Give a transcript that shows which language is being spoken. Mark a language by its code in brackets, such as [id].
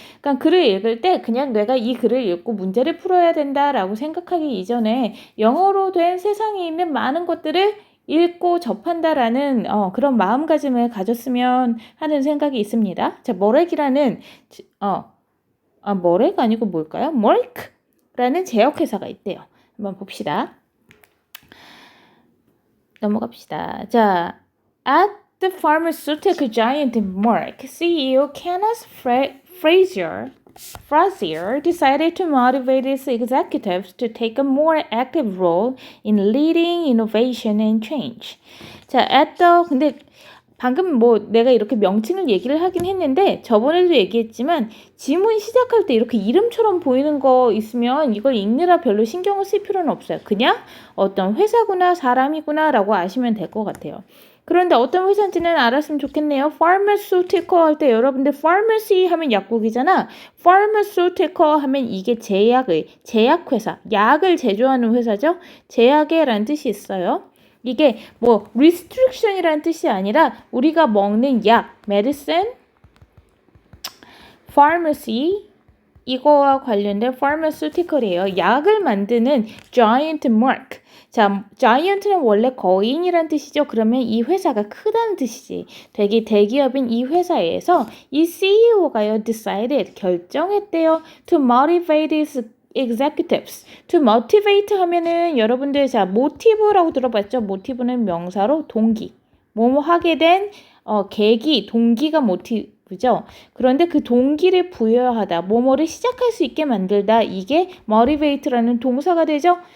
[ko] 그러니까 글을 읽을 때 그냥 내가 이 글을 읽고 문제를 풀어야 된다라고 생각하기 이전에 영어로 된 세상에 있는 많은 것들을 읽고 접한다라는 그런 마음가짐을 가졌으면 하는 생각이 있습니다. 자, 머렉이라는 머렉 아니고 뭘까요? 머렉라는 제약회사가 있대요. 한번 봅시다. 넘어갑시다. [en] 자, at the pharmaceutical giant Merck, CEO Kenneth Frazier decided to motivate its executives to take a more active role in leading innovation and change. [ko] 자, 근데 방금 내가 이렇게 명칭을 얘기를 하긴 했는데 저번에도 얘기했지만 지문 시작할 때 이렇게 이름처럼 보이는 거 있으면 이걸 읽느라 별로 신경을 쓸 필요는 없어요. 그냥 어떤 회사구나 사람이구나 라고 아시면 될 것 같아요. 그런데 어떤 회사인지는 알았으면 좋겠네요. Pharmaceutical 할 때 여러분들 Pharmacy 하면 약국이잖아. Pharmaceutical 하면 이게 제약회사, 약을 제조하는 회사죠. 제약회라는 뜻이 있어요. 이게 restriction이라는 뜻이 아니라 우리가 먹는 약, medicine, pharmacy 이거와 관련된 pharmaceutical이에요. 약을 만드는 giant Merck. 자, giant는 원래 거인이란 뜻이죠. 그러면 이 회사가 크다는 뜻이지. 되게 대기업인 이 회사에서 이 CEO가요, decided, 결정했대요. [en] to motivate his executives. [ko] to motivate 하면은 여러분들 motive라고 들어봤죠? motive는 명사로 동기. 뭐뭐 하게 된 계기, 동기가 motive죠. 그런데 그 동기를 부여하다, 뭐뭐를 시작할 수 있게 만들다, 이게 motivate라는 동사가 되죠.